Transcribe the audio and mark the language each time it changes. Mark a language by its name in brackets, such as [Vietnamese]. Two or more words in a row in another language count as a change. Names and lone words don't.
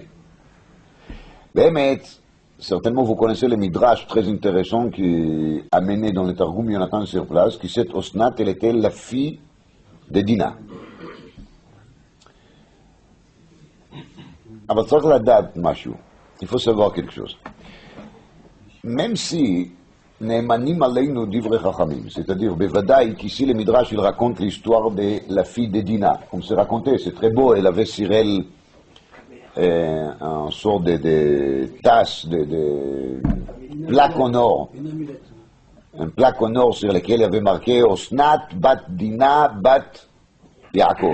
[French] Mais certainement vous connaissez le Midrash très intéressant qui a mené dans le Targum Yonatan sur place, qui cette Osnat, elle était la fille de Dina. Il faut savoir quelque chose. Même si [Hebrew] נאמנים עלינו דברי חכמים, [French] c'est-à-dire bevadaï qu'ici le Midrash il raconte l'histoire de la fille de Dina, comme c'est raconté, c'est très beau, elle avait sur elle un sort de tasse, de plaque en or, un plaque en or sur lequel il y avait marqué Osnat bat Dina bat Yaakov.